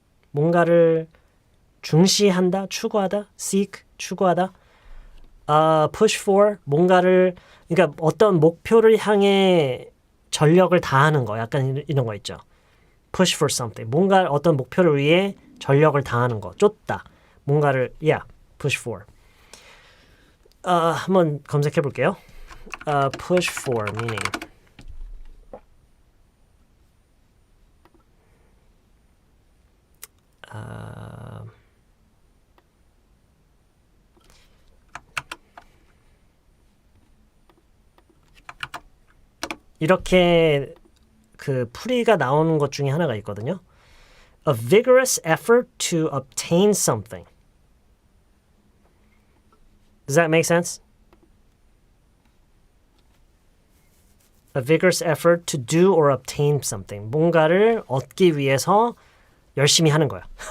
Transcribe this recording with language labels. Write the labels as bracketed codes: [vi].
[ko] 뭔가를 중시한다, 추구하다, seek, 추구하다. push for, 뭔가를, 그러니까 어떤 목표를 향해 전력을 다하는 거, 약간 이런 거 있죠. push for something, 뭔가 어떤 목표를 위해 전력을 다하는 거, 쫓다. 뭔가를, push for. 한번 검색해 볼게요. push for meaning. 이렇게 그 풀이가 나오는 것 중에 하나가 있거든요. [en] A vigorous effort to obtain something. Does that make sense? A vigorous effort to do or obtain something. [ko] 뭔가를 얻기 위해서 열심히 하는 거야.